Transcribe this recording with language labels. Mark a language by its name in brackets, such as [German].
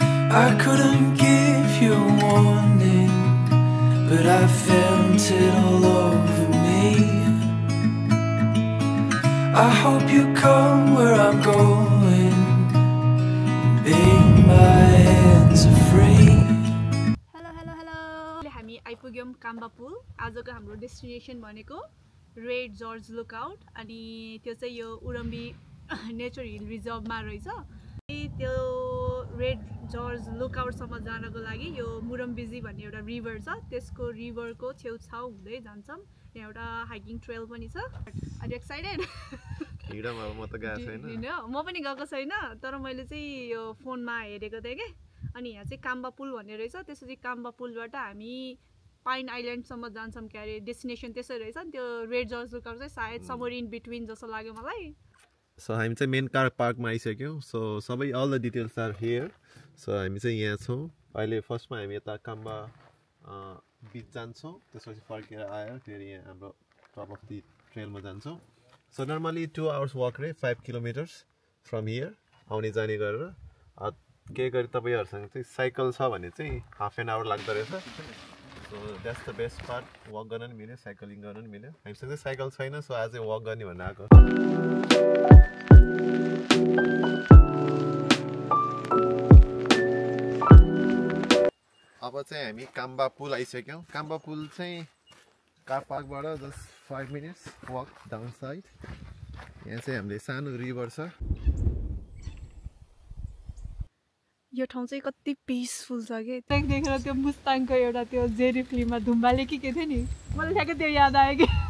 [English] I couldn't give you a warning, but I felt it all over me. I hope you come where I'm going, being my hands are free. [Nepali] Hello. हामी आइपुग्यौं काम्बा पुल। आजको हाम्रो destination भनेको red George lookout अनि त्यो चाहिँ यो उरम्बी nature hill रिजर्भमा रहेछ। त्यो रेड जर्ज लुकआउटसम्म जानको लागि यो मुरम्बिजी भन्ने एउटा रिभर छ, त्यसको रिभरको छेउछाउ हुँदै जान्छौँ। यहाँ एउटा हाइकिङ ट्रेल पनि छ। [English] Are you excited? [Nepali] म त गएको छैन। म पनि गएको छैन, तर मैले चाहिँ यो फोनमा हेरेको थिएँ के। अनि यहाँ चाहिँ काम्बा पुल भन्ने रहेछ। त्यसपछि काम्बा पुलबाट हामी पाइन आइल्यान्डसम्म जान्छौँ के अरे, डेस्टिनेसन त्यसै रहेछ। त्यो रेड जर्ज लुकआउट चाहिँ सायद समर इन बिट्विन जस्तो लाग्यो मलाई। सो हामी चाहिँ मेन कार पार्कमा आइसक्यौँ। सो सबै [English] All the details are here. [Nepali] So हामी चाहिँ यहाँ छौँ अहिले। फर्स्टमा हामी यता काम्बा बिच जान्छौँ, त्यसपछि फर्केर आएर फेरि यहाँ हाम्रो टप अफ दि ट्रेलमा जान्छौँ। सो नर्मली 2 आवर्स वक रे [English] 5 kilometres from here [Nepali] आउने जाने गरेर। के गरी तपाईँहरूसँग चाहिँ साइकल छ भने चाहिँ [English] half an hour [Nepali] लाग्दो रहेछ। [English] So that's the best part. [Nepali] Walk गर्न पनि मिल्यो, साइक्लिङ गर्न पनि मिल्यो। हामीसँग चाहिँ साइकल छैन, सो आज चाहिँ वक गर्ने भनेर आएको। अब चाहिँ हामी काम्बा पुल आइसक्यौँ। काम्बा पुल चाहिँ car पार्कबाट just [English] 5 minutes walk down side. [Nepali] यहाँ चाहिँ हामीले सानो रिभर छ। यो ठाउँ चाहिँ कति पिसफुल छ कि। देखेर त्यो मुस्ताङको एउटा त्यो जेरी फिल्ममा धुम्बाले के थियो नि, मलाई ठ्याक्कै त्यो याद आयो कि।